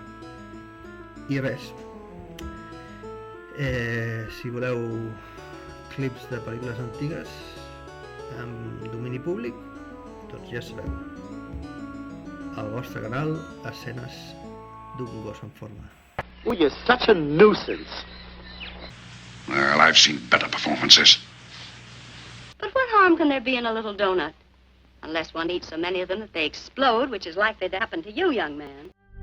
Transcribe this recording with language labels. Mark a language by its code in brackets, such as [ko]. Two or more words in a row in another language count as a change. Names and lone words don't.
[ca] I res, si voleu clips de pel·lícules antigues amb domini públic, doncs ja sabeu, al vostre canal, escenes d'un gos en forma. [en] Oh, you're such a nuisance. Well, I've seen better performances. But what harm can there be in a little donut? Unless one eats so many of them that they explode, which is likely to happen to you, young man.